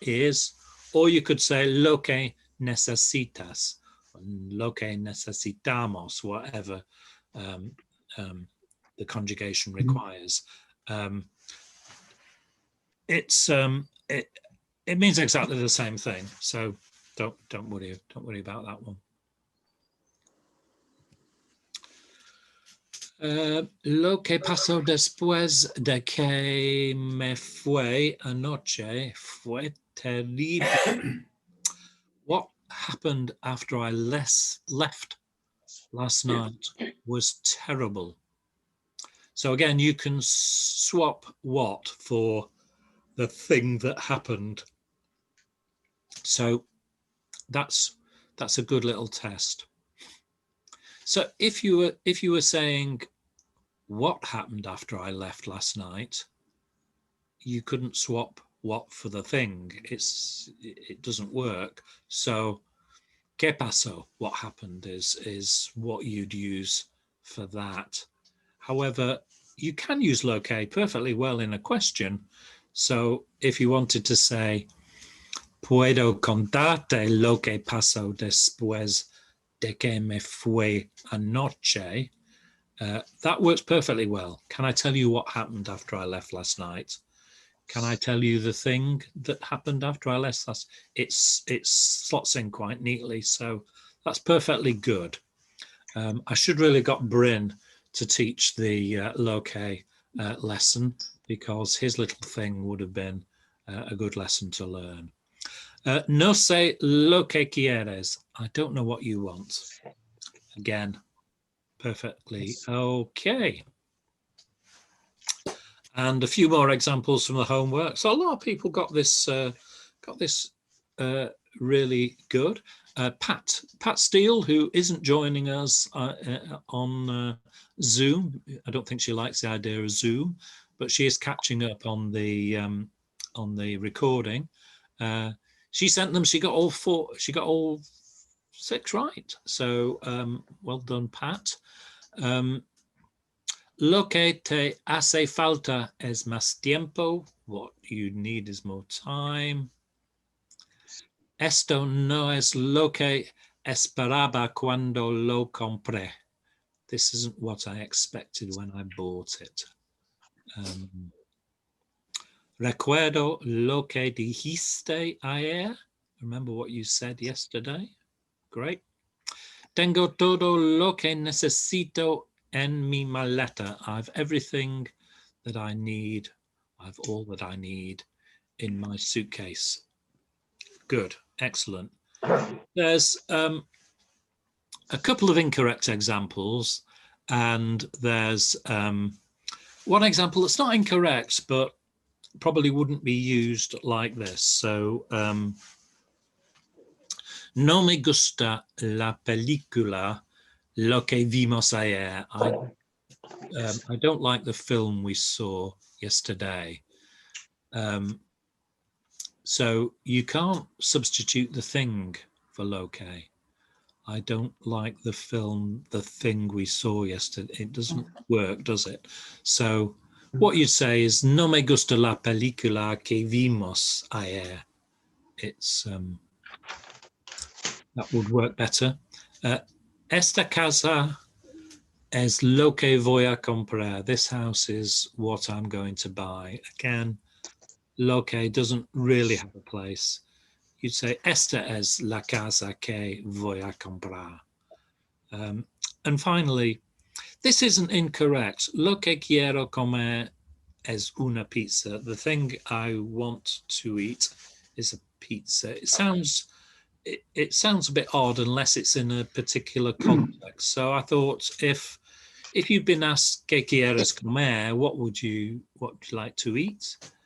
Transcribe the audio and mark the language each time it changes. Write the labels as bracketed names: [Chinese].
[English] is, or you could say [Spanish] lo que necesitas, lo que necesitamos, [English] whatever the conjugation requires. It means exactly the same thing, so don't worry about that one. [Spanish] Lo que pasó después de que me fue anoche fue terrible. [English] What happened after I left last night was terrible. So again, you can swap what for the thing that happened. So that's a good little test. So if you were saying what happened after I left last night, you couldn't swap what for the thing. It doesn't work. So [Spanish] ¿qué pasó? [English] What happened is what you'd use for that. However, you can use lo que perfectly well in a question. So if you wanted to say [Spanish] puedo contarte lo que pasó después de que me fue anoche, [English] that works perfectly well. Can I tell you what happened after I left last night? Can I tell you the thing that happened after I left last? It slots in quite neatly, so that's perfectly good. I should really got Bryn to teach the lo que lesson, because his little thing would have been a good lesson to learn. [Spanish] No sé lo que quieres. [English] I don't know what you want. Again, perfectly okay. And a few more examples from the homework. So a lot of people got this really good. Pat Steele, who isn't joining us on Zoom. I don't think she likes the idea of Zoom, but she is catching up on the recording. She sent them. She got all 6 right. So well done, Pat. [Spanish] Lo que te hace falta es más tiempo. [English] What you need is more time. [Spanish] Esto no es lo que esperaba cuando lo compré. [English] This isn't what I expected when I bought it. [Spanish] Recuerdo lo que dijiste ayer. [English] Remember what you said yesterday. Great. [Spanish] Tengo todo lo que necesito en mi maleta. [English] I've everything that I need. I've all that I need in my suitcase. Good. Excellent. There's a couple of incorrect examples, and there's one example that's not incorrect, but probably wouldn't be used like this. [Spanish] So, no me gusta la película lo que vimos ayer. [English] I don't like the film we saw yesterday. So you can't substitute the thing for loque. I don't like the film, the thing we saw yesterday. It doesn't work, does it? So what you'd say is, [Spanish] no me gusta la película que vimos ayer. [English] It's, that would work better. [Spanish] Esta casa es lo que voy a comprar. [English] This house is what I'm going to buy. Again, lo que doesn't really have a place. You'd say, [Spanish] esta es la casa que voy a comprar. [English] And finally, this isn't incorrect. [Spanish] Lo que quiero comer es una pizza. [English] The thing I want to eat is a pizza. It sounds a bit odd unless it's in a particular context. So I thought, if you've been asked [Spanish] ¿qué quieres comer?, [English] what would you like to eat?